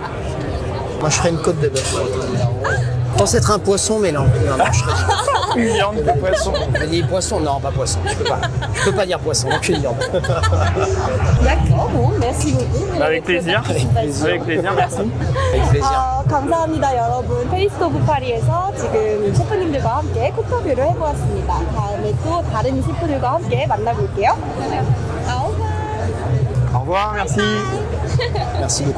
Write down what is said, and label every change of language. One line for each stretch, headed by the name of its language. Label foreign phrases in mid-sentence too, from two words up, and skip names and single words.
French: Moi, je ferais une côte de bœuf. Je pense être un poisson, mais non. Non, je ferais Une viande de poisson. des poissons. Non, pas poisson. Je peux pas dire poisson, donc je viande. d'accord. Bon, merci beaucoup. Avec plaisir. Avec plaisir, merci. Avec plaisir.
Korean: 감사합니다 여러분. 테이스트 오브 파리에서 지금 셰프님들과 함께 쿡터뷰를 해보았습니다. 다음에 또 다른 셰프들과 함께 만나볼게요.
French: Au revoir, merci. Merci beaucoup.